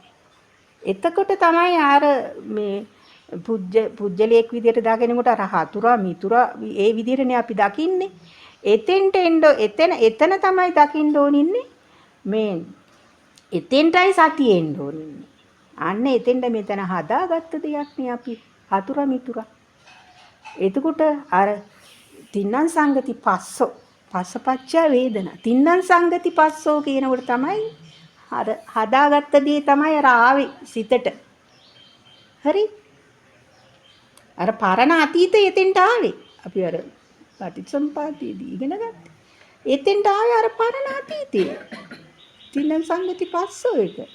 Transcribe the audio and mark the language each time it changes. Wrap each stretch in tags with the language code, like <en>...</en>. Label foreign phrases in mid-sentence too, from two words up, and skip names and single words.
<si>එතකොට තමයි අර මේ පුජ්‍යලයක් විදියට දාගෙනකොට අර හතුරා මිතුරා ඒ විදියටනේ අපි දකින්නේ. එතෙන්ට එතන තමයි දකින්න ඕනින්නේ. මේ එතෙන්ටයි සතිය එන්න ඕනින්නේ. අන්න එතෙන්ට මෙතන හදාගත්ත දෙයක් නේ අපි හතුරා මිතුරා. එතකොට අර</si> <pi>තින්නම් සංගති පස්සෝ පස්සපච්චය වේදනා. තින්නම් සංගති පස්සෝ</pi> <si>කියනකොට තමයි අර හදාගත්ත දේ තමයි අර ආවේ සිතට. හරි? අර පරණ අතීතය එතෙන්ට ආවේ. අපි අර පටිච්චසමුප්පාදයේදී ඉගෙන ගත්තා. එතෙන්ට ආවේ අර පරණ අතීතය.</si> <pi>තින්නම් සංගති පස්සෝ</pi> <si>එක.</si>